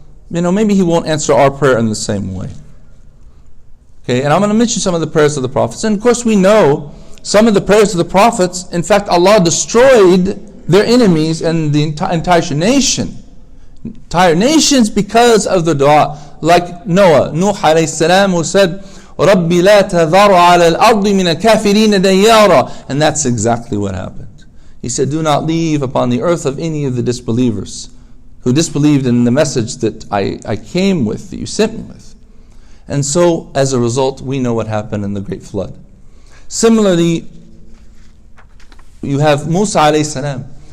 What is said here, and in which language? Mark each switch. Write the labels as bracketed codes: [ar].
[en] Maybe He won't answer our prayer in the same way. Okay, and I'm going to mention some of the prayers of the prophets. And of course we know some of the prayers of the prophets, in fact, Allah destroyed their enemies and the entire nations because of the dua. Like Nuh alayhi salam, who said, [ar] رَبِّ لَا تَذَرْ عَلَى الْأَرْضِ مِنَ الْكَافِرِينَ دَيَّارًا. [en] And that's exactly what happened. He said, do not leave upon the earth of any of the disbelievers who disbelieved in the message that I came with, that you sent me with. And so, as a result, we know what happened in the great flood. Similarly, you have Musa alayhi salam.